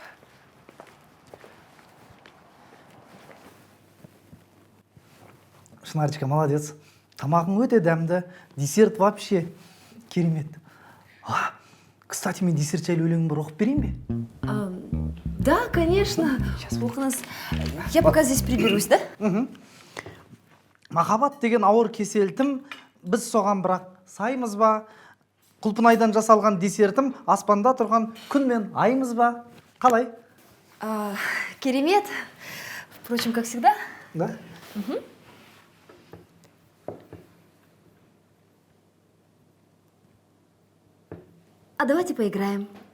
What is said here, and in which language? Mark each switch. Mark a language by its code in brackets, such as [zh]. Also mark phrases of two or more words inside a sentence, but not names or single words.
[ru] Шынарчика, молодец. [kk] Тамағың өте дәмді, десерт вообще керемет. Кстати, мен десерт жайлы өлеңім бар, оқып берейін бе? [ru] Да, конечно. Оқыңыз. Я пока здесь приберусь, да? [kk] Махаббат деген ауыр кеселтім, біз соған бірақ саймыз ба? Құлпынайдан жасалған десертім, аспанда тұрған күн мен айымыз ба? Қалай? Керемет. [ru] Впрочем, как всегда. Да? А давайте поиграем.